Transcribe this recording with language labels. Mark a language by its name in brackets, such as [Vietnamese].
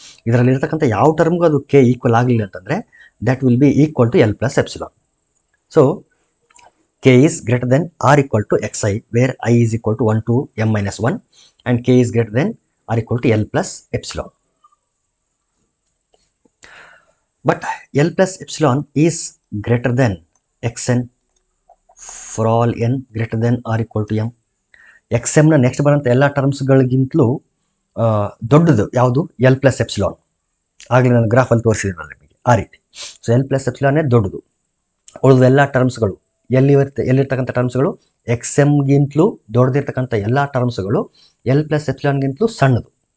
[Kannada] ಇದರಲ್ಲಿರ್ತಕ್ಕಂಥ ಯಾವ ಟರ್ಮ್ಗೂ ಅದು K equal ಆಗಲಿಲ್ಲ ಅಂತಂದರೆ [English] That will be equal to L plus epsilon. So K is greater than R equal to xi where I is equal to 1 to m-1 and K is greater than R equal to L plus epsilon. But L plus epsilon is greater than xn for all n greater than or equal to m. [Kannada] xmನ next ಬರೋಂಥ ಎಲ್ಲ ಟರ್ಮ್ಸ್ಗಳಿಗಿಂತಲೂ ದೊಡ್ಡದು ಯಾವುದು, L plus epsilon. ಆಗಲೇ ನಾನು ಗ್ರಾಫಲ್ಲಿ ತೋರಿಸಿದ್ರಲ್ಲ ನಿಮಗೆ ಆ ರೀತಿ. So L plus ಎಪ್ಸಿಲಾನೇ ದೊಡ್ಡದು. ಉಳಿದ ಎಲ್ಲ ಟರ್ಮ್ಸ್ಗಳು ಎಲ್ಲಿರ್ತಕ್ಕಂಥ ಟರ್ಮ್ಸ್ಗಳು ಎಕ್ಸ್ ಎಮ್ಗಿಂತಲೂ ದೊಡ್ಡದಿರ್ತಕ್ಕಂಥ ಎಲ್ಲ ಟರ್ಮ್ಸ್ಗಳು ಎಲ್ ಪ್ಲಸ್ ಎಪ್ಸಿಲಾನ್ಗಿಂತಲೂ ಸಣ್ಣದು.